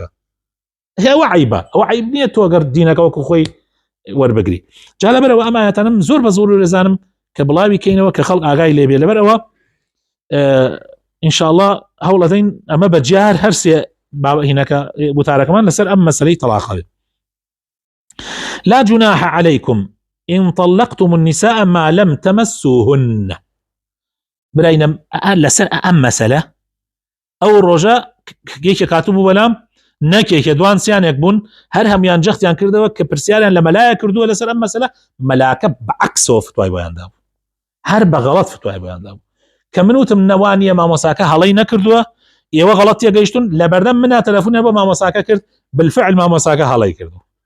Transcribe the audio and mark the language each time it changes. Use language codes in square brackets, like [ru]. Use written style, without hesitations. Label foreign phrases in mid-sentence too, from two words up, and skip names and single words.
[ckb] ئەوە عیبە، ئەوە عیب نییە تۆ ئەگەر دینەکە وەکو خۆی وەربگری. جا لەبەرەوە ئەم ئاەتانم زۆر بە زۆر ڕێزانم کە بڵاوی کەینەوە کە خەڵک ئاگای لێبێ. لەبەرەوە ئینشاءڵڵا هەوڵ دەدەین ئەمە بەجار هەرسێ هینەکە وتارەکەمان لەسەر ئەم مەسەلەی تەلاقە. [ar] لا جناح عليكم إن طلقتم النساء ما لم تمسوهن. [ckb] برayna لەسەر ئەم مەسەلە ئەو ڕۆژە گەیکە کاتوبوو بەلام نەکێکە دوان سیانێک بوون هەر هەمویان جەختیان کردەوە کە پرسیاریان لە مەلایە کردووە لەسەر ئەم مەسەلە، مەلاکە بەعەکسەوە فتوای بۆیاندا بوو، هەر بە غەڵەت فتوای بۆیاندا بوو کە من وتم نەوانیە مامۆساکە هەڵەی نەکردووە، ئێوە غەڵەت تێگەیشتون، لەبەردەم منە تەلەفۆنێ بۆ مامۆساکە کرد بالفعل مامۆساکە هەڵەی کردو.